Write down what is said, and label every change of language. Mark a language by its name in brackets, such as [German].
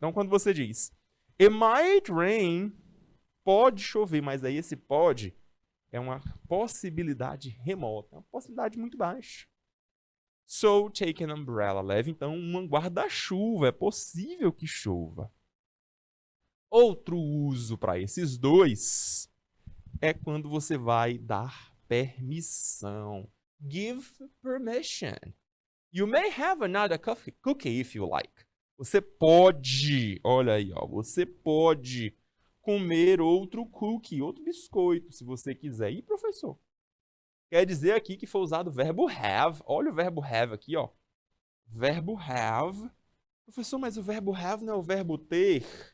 [Portuguese] Então, quando você diz [English] it might rain, [Portuguese] pode chover, mas aí esse pode é uma possibilidade remota, é uma possibilidade muito baixa. [English] So, take an umbrella. [Portuguese] Leve, então, um guarda-chuva. É possível que chova. Outro uso para esses dois é quando você vai dar permissão. [English] Give permission. You may have another cookie if you like. [Portuguese] Você pode, olha aí, ó, você pode comer outro cookie, outro biscoito, se você quiser. E, professor? Quer dizer aqui que foi usado o verbo have. Olha o verbo have aqui, ó. Verbo have. Professor, mas o verbo have não é o verbo ter?